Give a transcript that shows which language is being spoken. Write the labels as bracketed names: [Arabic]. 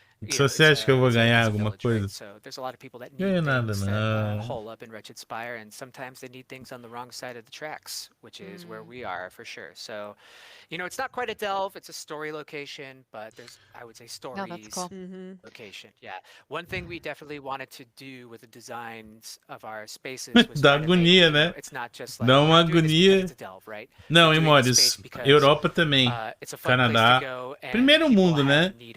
[Portuguese] Se você acha que eu vou ganhar alguma coisa? Ganha nada, não. [English] Hole up in Wretched Spire, and sometimes they need things on the wrong side of the tracks, which is where we are for sure. So, it's not quite a delve; it's a story location, but there's, I would say, stories location. Yeah. One thing we definitely wanted to do with the designs of our spaces was [Portuguese] dá agonia, né? [English] It's not just like [Portuguese] dá uma agonia. [English] Delve, right? [Portuguese] Não, em mods, Europa também, Canadá, primeiro mundo, né?